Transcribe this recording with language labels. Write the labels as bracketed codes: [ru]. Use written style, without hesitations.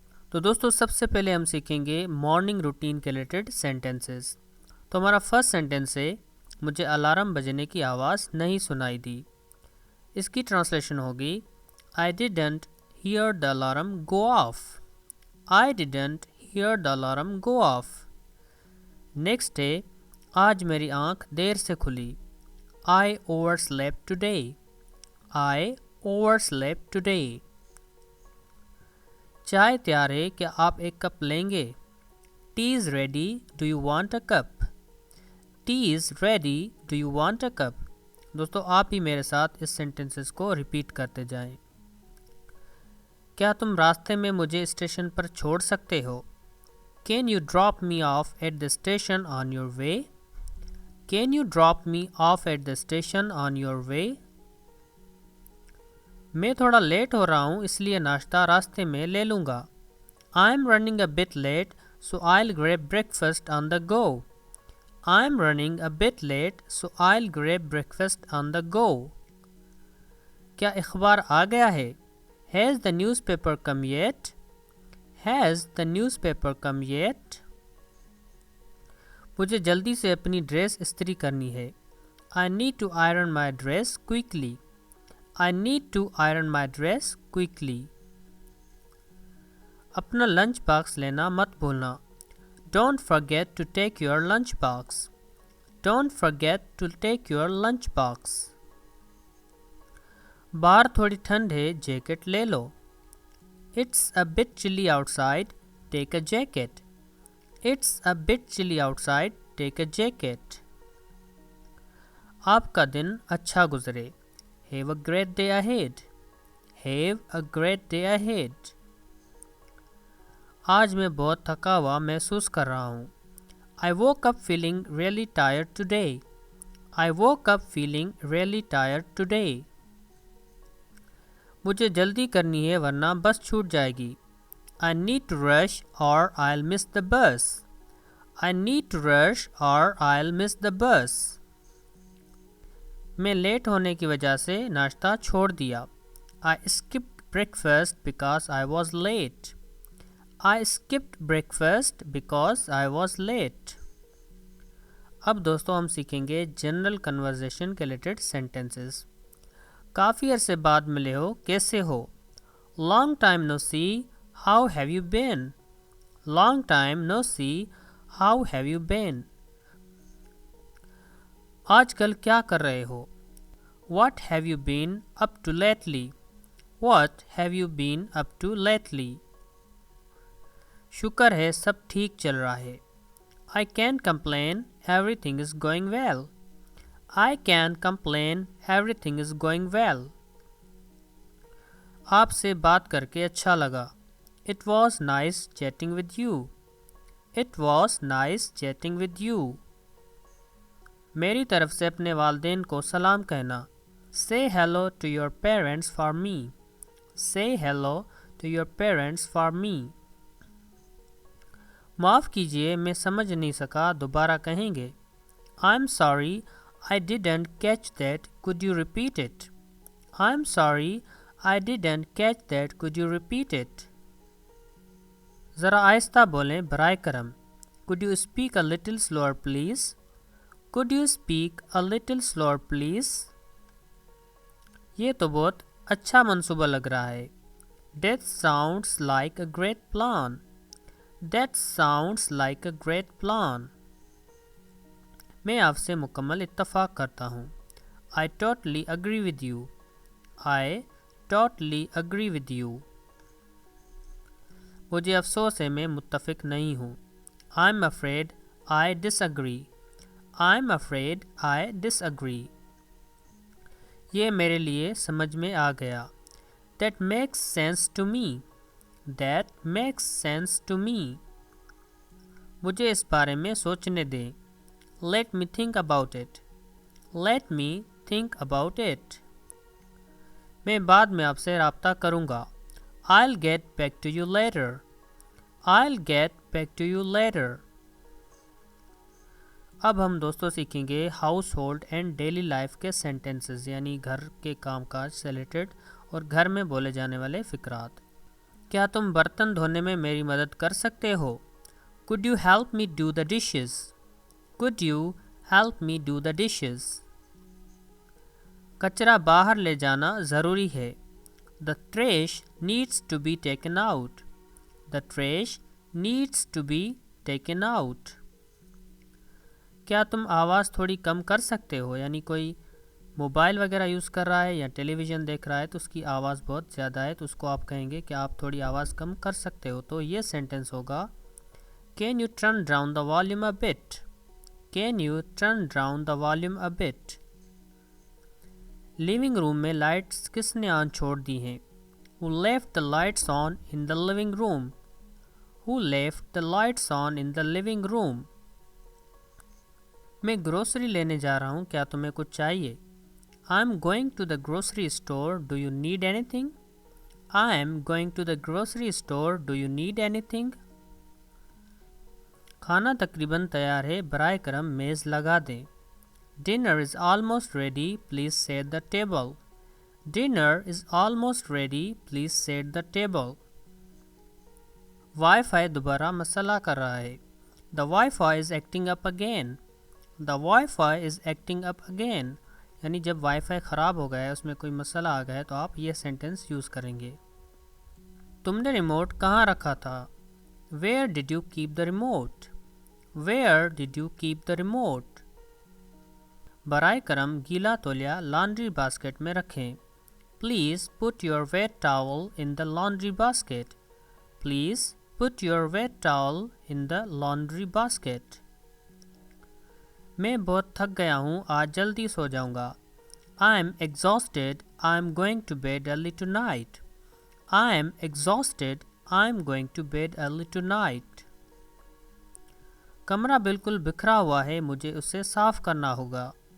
[ur] تو دوستو سب سے پہلے ہم سیکھیں گے مارننگ روٹین کے ریلیٹڈ سینٹینسز۔ تو ہمارا فرسٹ سینٹینس ہے، مجھے الارم بجنے کی آواز نہیں سنائی دی۔ اس کی ٹرانسلیشن ہوگی [en] I didn't hear the alarm go off. I didn't hear the alarm go off. [ur] Next ہے، آج میری آنکھ دیر سے کھلی۔ [en] I overslept today. I overslept today. [ur] چائے تیار ہے، کیا آپ ایک کپ لیں گے؟ [en] Tea is ready. Do you want a cup? Tea is ready. Do you want a cup? [ur] دوستو آپ ہی میرے ساتھ اس سینٹینسز کو ریپیٹ کرتے جائیں۔ کیا تم راستے میں مجھے اسٹیشن پر چھوڑ سکتے ہو؟ [en] Can you drop me off at the station on your way? Can you drop me off at the station on your way? [ur] میں تھوڑا لیٹ ہو رہا ہوں، اس لیے ناشتہ راستے میں لے لوں گا۔ [en] I'm running a bit late, so I'll grab breakfast on the go. I'm running a bit late, so I'll grab breakfast on the go. [ur] کیا اخبار آ گیا ہے؟ [en] Has the newspaper come yet? Has the newspaper come yet? [ur] مجھے جلدی سے اپنی dress استری کرنی ہے۔ [en] I need to iron my dress quickly. I need to iron my dress quickly. [ur] اپنا لنچ باکس لینا مت بھولنا۔ [en] Don't forget to take your lunch box. Don't forget to take your lunch box. [ur] باہر تھوڑی ٹھنڈ ہے، جیکٹ لے لو۔ [en] It's a bit chilly outside. Take a jacket. It's a bit chilly outside. Take a jacket. [ur] آپ کا دن اچھا گزرے۔ [en] Have a great day ahead. Have a great day ahead. [ur] آج میں بہت تھکا ہوا محسوس کر رہا ہوں۔ [en] I woke up feeling really tired today. I woke up feeling really tired today. [ur] مجھے جلدی کرنی ہے ورنہ بس چھوٹ جائے گی۔ [en] I need to rush or I'll miss the bus. I need to rush or I'll miss the bus. [ur] میں لیٹ ہونے کی وجہ سے ناشتہ چھوڑ دیا۔ [en] I skipped breakfast because I was late. I skipped breakfast because I was late. [ur] اب دوستو ہم سیکھیں گے جنرل کنورزیشن کے ریلیٹڈ سینٹینسز۔ کافی عرصے بعد ملے ہو، کیسے ہو؟ [en] Long time no see, how have you been? Long time no see, how have you been? [ur] آج کل کیا کر رہے ہو؟ [en] What have you been up to lately? What have you been up to lately? [ur] شکر ہے سب ٹھیک چل رہا ہے۔ [en] I can't complain, everything is going well. I can't complain, everything is going well. [ur] آپ سے بات کر کے اچھا لگا۔ [en] It was nice chatting with you. It was nice chatting with you. [ur] میری طرف سے اپنے والدین کو سلام کہنا۔ [en] Say hello to your parents for me. Say hello to your parents for me. [ur] معاف کیجیے، میں سمجھ نہیں سکا، دوبارہ کہیں گے۔ [en] I'm sorry, I didn't catch that. Could you repeat it? I'm sorry, I didn't catch that. Could you repeat it? [ur] ذرا آہستہ بولیں برائے کرم۔ [en] Could you speak a little slower please? Could you speak a little slower please? [ur] یہ تو بہت اچھا منصوبہ لگ رہا ہے۔ [en] That sounds like a great plan. That sounds like a great plan. [ur] میں آپ سے مکمل اتفاق کرتا ہوں۔ [en] I totally agree with you. I totally agree with you. [ur] مجھے افسوس ہے، میں متفق نہیں ہوں۔ [en] I'm afraid I disagree. I'm afraid I disagree. [ur] یہ میرے لیے سمجھ میں آ گیا۔ [en] That makes sense to me. That makes sense to me. [ur] مجھے اس بارے میں سوچنے دیں۔ [en] Let me think about it. Let me think about it. [ur] میں بعد میں آپ سے رابطہ کروں گا. [en] I'll get back to you later. I'll get back to you later. [ur] اب ہم دوستوں سیکھیں گے house hold and daily life کے سینٹنسز، یعنی گھر کے کام کاج سے ریلیٹڈ اور گھر میں بولے جانے والے فقرات. کیا تم برتن دھونے میں میری مدد کر سکتے ہو؟ [en] Could you help me do the dishes? Could you help me do the dishes? [ur] کچرا باہر لے جانا ضروری ہے. [en] The trash needs to be taken out. The trash needs to be taken out. [ur] کیا تم آواز تھوڑی کم کر سکتے ہو؟ یعنی کوئی موبائل وغیرہ یوز کر رہا ہے یا ٹیلی ویژن دیکھ رہا ہے تو اس کی آواز بہت زیادہ ہے، تو اس کو آپ کہیں گے کہ آپ تھوڑی آواز کم کر سکتے ہو. تو یہ سینٹنس ہوگا [en] Can you turn down the volume a bit? Can you turn down the volume a bit? [ur] Living room میں لائٹس کس نے آن چھوڑ دی ہیں؟ [en] Who left the lights on in the living room? Who left the lights on in the living room? [ur] میں grocery لینے جا رہا ہوں، کیا تمہیں کچھ چاہیے؟ [en] I'm going to the grocery store. Do you need anything? I'm going to the grocery store. Do you need anything? [ur] کھانا تقریباً تیار ہے، برائے کرم میز لگا دیں. [en] Dinner is almost ready. Please set the table. Dinner is almost ready. Please set the table. [ur] Wi fi دوبارہ مسئلہ کر رہا ہے. [en] The Wi-Fi is acting up again. The Wi-Fi is acting up again. [ur] یعنی جب وائی فائی خراب ہو گیا ہے، اس میں کوئی مسئلہ آ گیا ہے، تو آپ یہ سینٹنس یوز کریں گے. تم نے ریموٹ کہاں رکھا تھا؟ [en] Where did you keep the remote? Where did you keep the remote? [ur] برائے کرم گیلا تولیہ لانڈری باسکٹ میں رکھیں. [en] Please put your wet towel in the laundry basket. Please put your wet towel in the laundry basket. [ur] میں بہت تھک گیا ہوں، آج جلدی سو جاؤں گا. [en] I'm exhausted. I'm going to bed early tonight. I'm exhausted. I'm going to bed early tonight. [ur] کمرہ بالکل بکھرا ہوا ہے، مجھے اسے صاف کرنا ہوگا.